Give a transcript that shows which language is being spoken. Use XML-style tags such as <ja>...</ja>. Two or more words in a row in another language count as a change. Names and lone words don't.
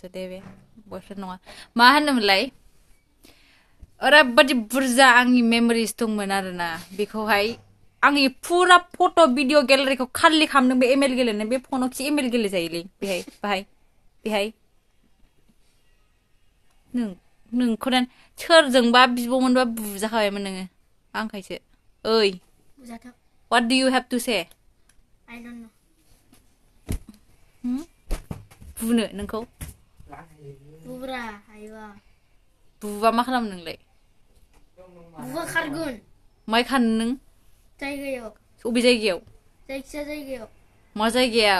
<brx>दे बे बयफ्रेन्ड नङा मा होनोमोनलाय ओरैबादि बुरजा आंनि मेमोरिज दंमोन आरोना बेखौहाय आंनि फुरा</brx> <en>photo video gallery</en> <brx>खालि खालामदों बे एमएल गेलेनो बे फनाव खि एमएल गेलेजायोलै बेहाय नोंखौ सोरजोंबा बिब'मोनबा बुजाखाबायमोन नोङो आंखायसो ओइ</brx> <en>what do you have to say I don't know</en> <brx>बुनो नोंखौ बुब्रा हायोबा बुबा मा खालामो नोंलाय बुबा खारगोन माइ खानो नों जायगायाव बबे जायगायाव जायखिया जायगायाव मा जायगायाव</brx>